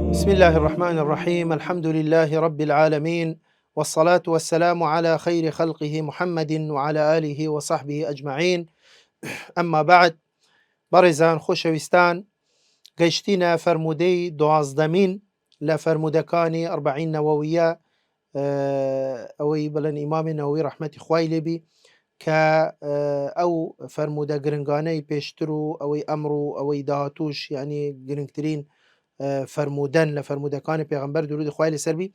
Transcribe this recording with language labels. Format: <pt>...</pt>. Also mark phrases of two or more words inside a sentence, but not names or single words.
<ar>بسم الله الرحمن الرحيم. الحمد لله رب العالمين، والصلاة والسلام على خير خلقه محمد وعلى آله وصحبه أجمعين. أما بعد،</ar> <ckb>بەڕێزان خۆشەویستان، گەیشتینە فەرموودەی دوازدەمین لە فەرموودەکانی ئەربعین نەوەویە، ئەوەی بڵێن ئیمامی نەوەوی ڕەحمەتی خوای لێبی، کە ئەو فەرموودە گرنگانەی پێشتر و ئەوەی ئەمڕ و ئەوەی داهاتووش، یعنی گرنگترین فەرموودەن لە فەرموودەکانی پێغەمبەر درودی خوای لەسەر بی.</ckb>